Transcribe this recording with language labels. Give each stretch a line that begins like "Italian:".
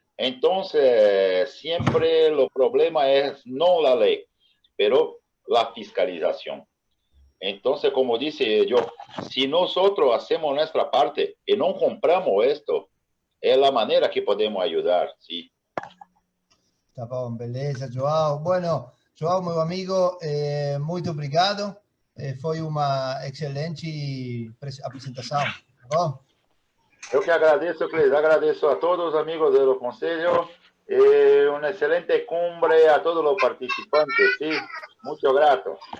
Spanish: Entonces, siempre el problema es no la ley, pero la fiscalización. Entonces, como dice yo, si nosotros hacemos nuestra parte y no compramos esto, es la manera que podemos ayudar, ¿sí?
Portuguese: tá bom, beleza, João. Bueno, João, meu amigo, muito obrigado. Foi uma excelente apresentação, tá bom?
Spanish: Yo que agradezco, Cris, agradezco a todos los amigos de los consejos, una excelente cumbre a todos los participantes, ¿sí? Mucho grato.